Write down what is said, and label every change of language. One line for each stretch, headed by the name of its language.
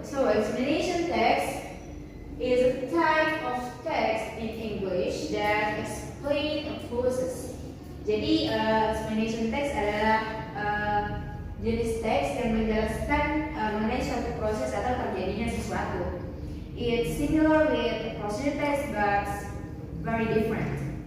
English: So explanation text is a type of text in English that explain a process.
Indonesian: Jadi explanation text adalah jenis teks yang menjelaskan mengenai suatu proses atau terjadinya sesuatu.
English: It's similar with procedure text but very different.